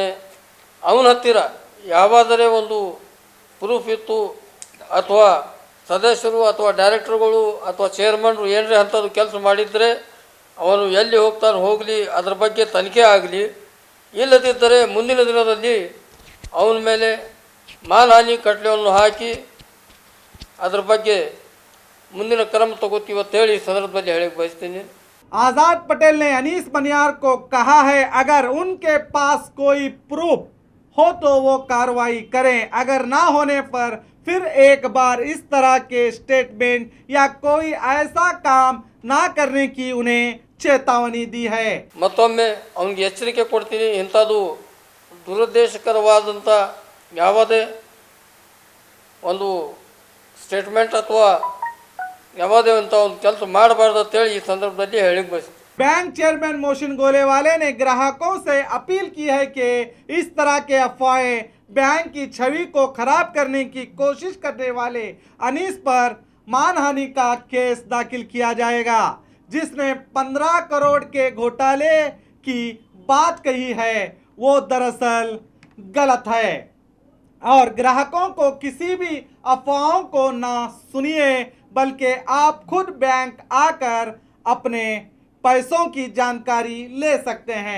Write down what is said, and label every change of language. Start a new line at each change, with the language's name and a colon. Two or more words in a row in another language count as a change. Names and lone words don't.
Kannada: ಅವನ ಹತ್ತಿರ ಯಾವಾದರೆ ಒಂದು ಪ್ರೂಫ್ ಇತ್ತು ಅಥವಾ ಸದಸ್ಯರು ಅಥವಾ ಡೈರೆಕ್ಟರ್ಗಳು ಅಥವಾ ಚೇರ್ಮನ್ರು ಏನರೇ ಅಂಥದ್ದು ಕೆಲಸ ಮಾಡಿದರೆ ಅವನು ಎಲ್ಲಿ ಹೋಗ್ತಾನೆ ಹೋಗಲಿ, ಅದರ ಬಗ್ಗೆ ತನಿಖೆ ಆಗಲಿ. ಇಲ್ಲದಿದ್ದರೆ ಮುಂದಿನ ದಿನದಲ್ಲಿ ಅವನ ಮೇಲೆ ಮಾನಹಾನಿ ಕಟ್ಟಲೆಯನ್ನು ಹಾಕಿ ಅದರ ಬಗ್ಗೆ ಮುಂದಿನ ಕ್ರಮ ತಗೋತೀವಿ ಅಂತ ಹೇಳಿ ಸಂದರ್ಭದಲ್ಲಿ ಹೇಳಕ್ಕೆ ಬಯಸ್ತೀನಿ.
Hindi: आजाद पटेल ने अनीस मनियार को कहा है अगर उनके पास कोई प्रूफ हो तो वो कार्रवाई करें, अगर ना होने पर फिर एक बार इस तरह के स्टेटमेंट या कोई ऐसा काम ना करने की उन्हें चेतावनी दी है।
Kannada: ಮತ್ತೊಮ್ಮೆ ಅವನಿಗೆ ಎಚ್ಚರಿಕೆ ಕೊಡ್ತೀನಿ, ಇಂಥದ್ದು ದುರುದ್ದೇಶಕರವಾದಂಥ ಯಾವುದೇ ಒಂದು ಸ್ಟೇಟ್ಮೆಂಟ್ ಅಥವಾ ಯಾವುದೇ ಅಂತ ಒಂದು ಕೆಲಸ ಮಾಡಬಾರ್ದು ಅಂತೇಳಿ ಈ ಸಂದರ್ಭದಲ್ಲಿ ಹೇಳಿಕ್ಕೆ ಬಯಸ್ತೀನಿ.
English: bank chairman
Hindi: मोहसिन गोलेवाले ने ग्राहकों से अपील की है कि इस तरह के अफवाहें बैंक की छवि को खराब करने की कोशिश करने वाले अनीस पर मानहानि का केस दाखिल किया जाएगा। जिसने 15 करोड़ के घोटाले की बात कही है वो दरअसल गलत है और ग्राहकों को किसी भी अफवाहों को ना सुनिए, बल्कि आप खुद बैंक आकर अपने पैसों की जानकारी ले सकते हैं।